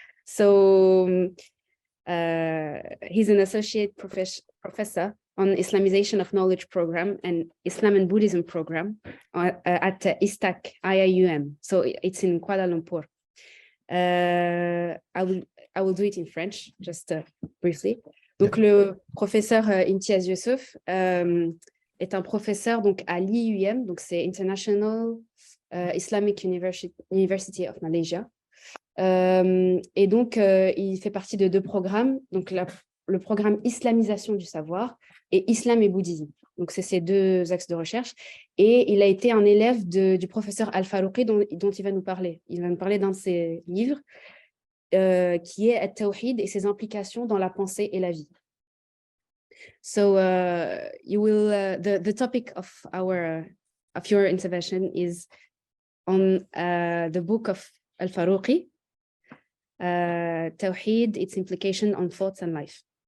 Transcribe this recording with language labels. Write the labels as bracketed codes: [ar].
[en] So he's an associate professor on Islamization of Knowledge program and Islam and Buddhism program at ISTAC, IIUM. So it's in Kuala Lumpur. I will do it in French, just briefly. [fr] Donc, le professeur Imtiyaz Yusuf est un professeur donc, à l'IIUM, donc c'est International Islamic University of Malaysia. Et donc, il fait partie de deux programmes, donc le programme Islamisation du savoir et Islam et Bouddhisme. Donc, c'est ces deux axes de recherche. Et il a été un élève du professeur Al-Faruqi dont il va nous parler. Il va nous parler d'un de ses livres, qui est At-Tawhid et ses implications dans la pensée et la vie. [en] So you will the topic of your intervention is on the book of Al-Faruqi, Tawhid, its implication on thoughts and life.